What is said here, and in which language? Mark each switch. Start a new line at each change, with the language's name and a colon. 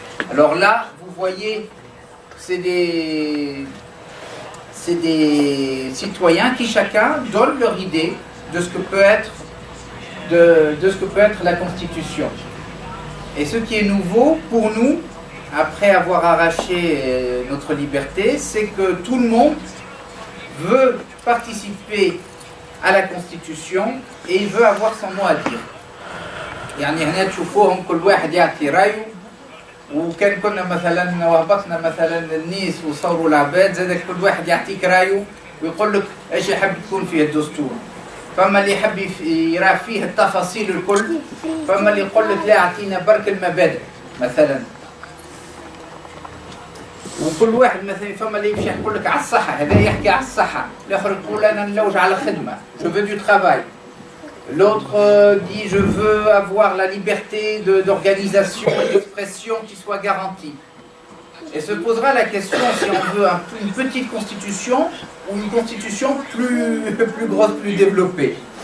French: Alors là, vous voyez, c'est des citoyens qui chacun donnent leur idée de ce que peut être, de ce que peut être la Constitution. Et ce qui est nouveau pour nous, après avoir arraché notre liberté, c'est que tout le monde veut participer à la Constitution et il veut avoir son mot à dire.
Arabic: يعني هنا تشوفوهم كل واحد يعطي رايه وكان كنا مثلا وهبطنا مثلا النيس وصوروا العباد زاد كل واحد يعطيك رايه ويقول لك ايش يحب تكون فيه الدستور. فما اللي يحب يرى فيه التفاصيل الكل، فما اللي يقول لك لا اعطينا برك المبادئ مثلا. وكل واحد مثلا فما اللي يمشي يقول لك على الصحة، هذا يحكي على الصحة، الآخر يقول أنا نلوج على خدمة، je veux du travail.
French: L'autre dit je veux avoir la liberté d'organisation et d'expression qui soit garantie. Et se posera la question si on veut une petite constitution ou une constitution plus grosse, plus développée.